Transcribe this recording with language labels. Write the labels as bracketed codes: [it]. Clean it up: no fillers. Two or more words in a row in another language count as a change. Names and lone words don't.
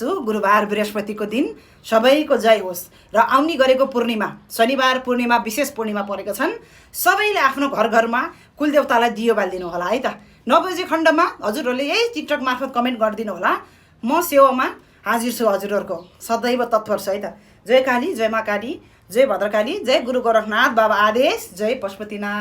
[ne] गुरुबार बृहस्पतिको दिन सबैको जय होस्। र आउने गरेको पूर्णिमा, शनिबार पूर्णिमा, विशेष पूर्णिमा परेको छन्। सबैले आफ्नो घर घरमा कुलदेवतालाई दियो बालिदिनु होला है त। 9 बजे खण्डमा हजुरहरूले यही टिकटक मार्फत कमेन्ट गरिदिनु होला। म सेवामा हाजिर छु, हजुरहरूको सदैव तत्पर छु है त। जय काली, जय माँ काली, जय भद्रकाली, जय गुरु गोरखनाथ बाबा आदेश, जय पशुपतिनाथ।